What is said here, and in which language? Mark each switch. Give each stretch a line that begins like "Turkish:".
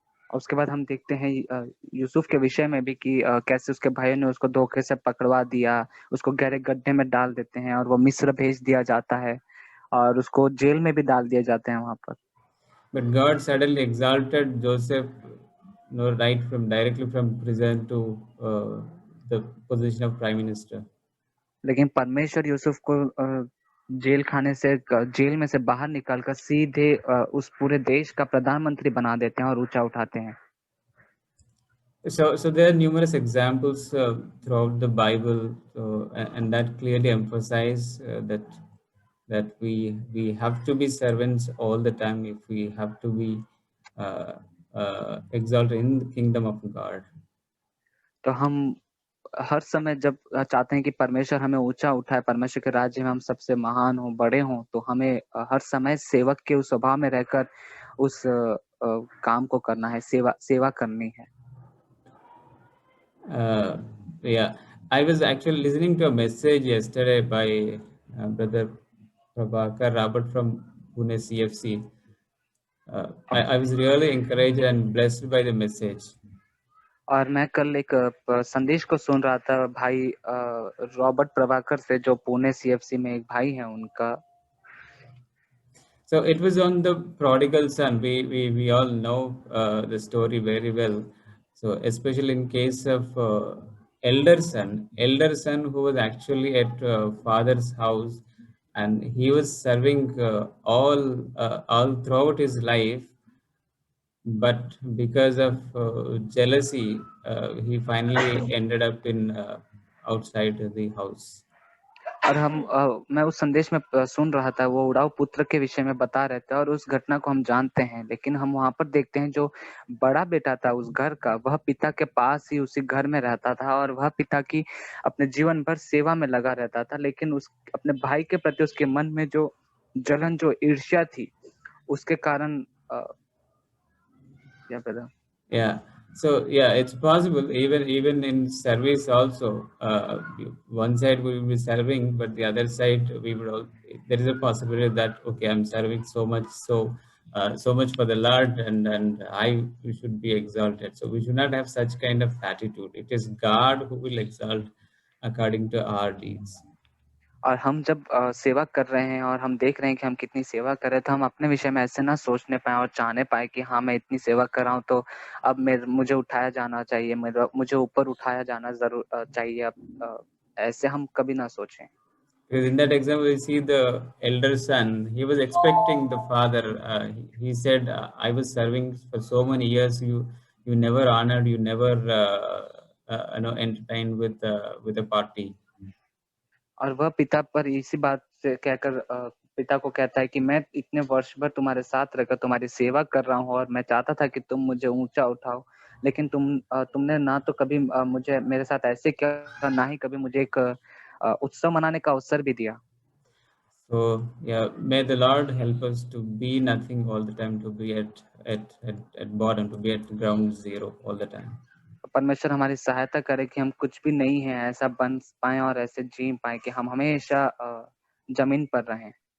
Hindi: और उसके बाद हम देखते हैं यूसुफ के विषय में भी कि कैसे उसके भाइयों ने उसको धोखे से पकड़वा दिया, उसको गहरे गड्ढे में डाल देते हैं और वो मिस्र भेज दिया जाता है और उसको जेल में भी डाल दिए जाते हैं वहां पर।
English: But God suddenly exalted Joseph, right from directly from prison to the position of prime minister.
Hindi: लेकिन परमेश्वर यूसुफ को जेल खाने से जेल में से बाहर निकालकर सीधे उस पूरे देश का प्रधानमंत्री बना देते हैं और ऊंचा उठाते हैं।
English: So there are numerous examples throughout the Bible, and that clearly emphasize that we have to be servants all the time if we have to be exalted in the kingdom of God.
Hindi: तो हम हर समय जब चाहते हैं कि परमेश्वर हमें ऊंचा उठाए, परमेश्वर के राज्य में हम सबसे महान हो, बड़े हों, तो हमें हर समय सेवक के उस स्वभाव में रहकर उस काम को करना है, सेवा करनी है।
English: Yeah, I was actually listening to a message yesterday by Brother Prabhakar Robert from Pune CFC. I was really encouraged and blessed by the message.
Hindi: और मैं कल एक संदेश को सुन रहा था भाई रॉबर्ट प्रभाकर से, जो पुणे सीएफसी में एक भाई हैं उनका।
English: So it was on the prodigal son. We all know the story very well. So especially in case of elder son who was actually at father's house, and he was serving all throughout his life, but because of jealousy, he finally ended up in outside the house.
Hindi: और मैं उस संदेश में सुन रहा था, वो उड़ाऊ पुत्र के विषय में बता रहे थे और उस घटना को हम जानते हैं, लेकिन हम वहां पर देखते हैं जो बड़ा बेटा था उस घर का, वह पिता के पास ही उसी घर में रहता था और वह पिता की अपने जीवन भर सेवा में लगा रहता था, लेकिन उस अपने भाई के प्रति उसके मन में जो जलन, जो ईर्ष्या थी, उसके कारण
English: Yeah. So yeah, it's possible even in service also. One side we will be serving, but the other side we would all. There is a possibility that okay, I'm serving so much for the Lord, and I should be exalted. So we should not have such kind of attitude. It is God who will exalt according to our deeds.
Hindi: और हम जब सेवा कर रहे हैं और हम देख रहे हैं कि हम कितनी सेवा कर रहे हैं, तो हम अपने विषय में ऐसे ना सोचने पाए और चाहने पाए कि हाँ, मैं इतनी सेवा कर रहा हूँ तो अब मुझे उठाया जाना चाहिए, मुझे ऊपर उठाया जाना जरूर चाहिए। अब ऐसे हम कभी ना सोचें।
English: Because in that example, we see the elder son. He was expecting the father. He said, "I was serving for so many years. You never honored. You never entertained with a party."
Hindi: और वह पिता पर इसी बात से कहकर पिता को कहता है कि मैं इतने वर्ष भर तुम्हारे साथ रहकर तुम्हारी सेवा कर रहा हूँ और मैं चाहता था कि तुम मुझे ऊंचा उठाओ, लेकिन तुमने ना तो कभी मुझे मेरे साथ ऐसे किया, ना ही कभी मुझे एक उत्सव मनाने का अवसर भी दिया।
English: So yeah, may the Lord help us to be nothing all the time, to be at bottom, to be at ground zero all the time.
Hindi: परमेश्वर हमारी सहायता करे कि हम कुछ भी नहीं है ऐसा बन पाए और ऐसे जी पाए कि हम हमेशा जमीन पर रहें।